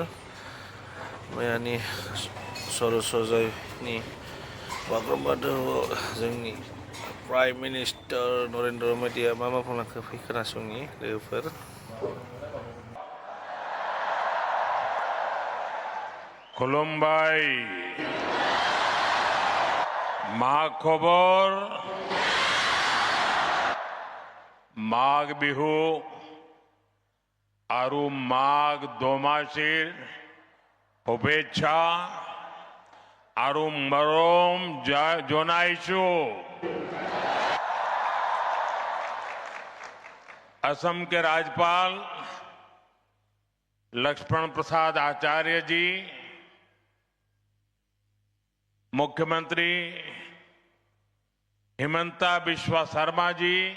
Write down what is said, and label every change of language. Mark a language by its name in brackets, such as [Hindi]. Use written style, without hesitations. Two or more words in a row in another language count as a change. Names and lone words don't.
[Bodo] मैयानि सरसजायनि बागुरुम्बा दोहौआव जोंनि [English] prime minister [Bodo] नरेन्द्र मदिया मा बुंलांखो फै खोनासंनि लोगोफोर। खुलुमबाय। मा खबर? [Assamese] माघ बिहु আৰু মাঘ দোমাসীৰ শুভেচ্ছা আৰু মৰম জনাইছো। [Hindi] असम के राज्यपाल लक्ष्मण प्रसाद आचार्य जी, मुख्यमंत्री हिमंता बिस्वा शर्मा जी,